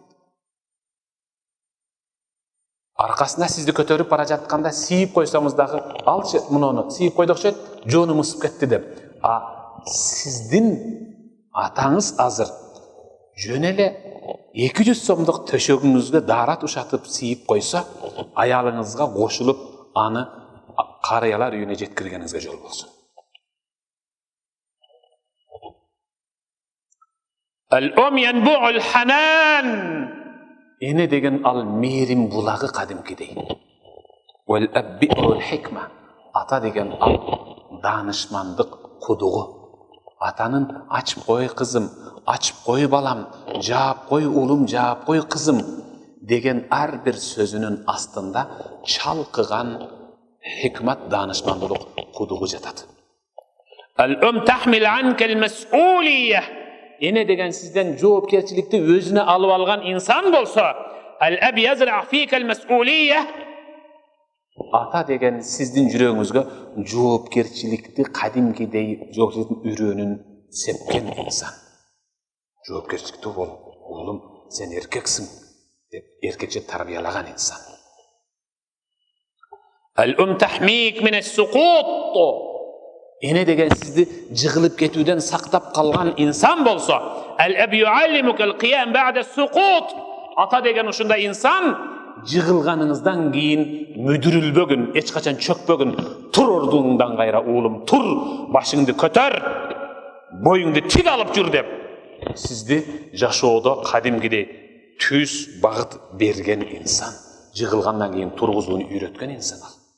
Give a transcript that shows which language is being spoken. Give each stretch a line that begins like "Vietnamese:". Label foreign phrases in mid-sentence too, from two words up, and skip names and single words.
Kyrgyz: Аркасына сизди көтөрүп бара жатканда сийип койсоңуз дагы, алчы муну сийип койду окшойт, жону мусуп кетти деп. Сиздин атаңыз азыр жөн эле 200 сомдук төшөгүңүзгө дарат ушатып сийип койсо, аялыңызга кошулуп аны карыялар үйүнө жеткиргениңизге жол болсун.
Arabic: الأم ينبوع الحنان.
Kyrgyz: Эне деген ал мээрим булагы кадимкидей.
Arabic: والأب بئر الحكمة.
Kyrgyz: Ата деген ал данышмандык кудугу. Атанын ачып кой кызым, ачып кой балам, жаап кой улум, жаап кой кызым деген ар бир сөзүнүн астында чалкыган хикмат, данышмандылык кудугу жатат.
Arabic: الأم تحمل عنك المسؤولية.
Kyrgyz: Эне деген сизден жоопкерчиликти өзүнө алып алган инсан болсо,
Arabic: الأب يزرع فيك المسؤولية.
Kyrgyz: Ата деген сиздин жүрөгүңүзгө жоопкерчиликти кадимкидей жоопкерчиликтин үрөөнүн сепкен инсан. Жоопкерчиликти бол, уулум, сен эркексиң деп эркекче тарбиялаган инсан.
Arabic: الأم تحميك من السقوط.
Kyrgyz: Эне деген сизди жыгылып кетүүдөн сактап калган инсан болсо,
Arabic: الأب يعلمك القيام بعد السقوط.
Kyrgyz: Ата деген ушундай инсан жыгылганыңыздан кийин мүдүрүлбөгүн, эч качан чөкпөгүн, тур ордуңдан гайра уулум, тур, башыңды көтөр, бойуңду тик алып жүр деп, сизди жашоодо кадимкидей түз багыт берген инсан, жыгылгандан кийин тургузууну үйрөткөн инсан ал.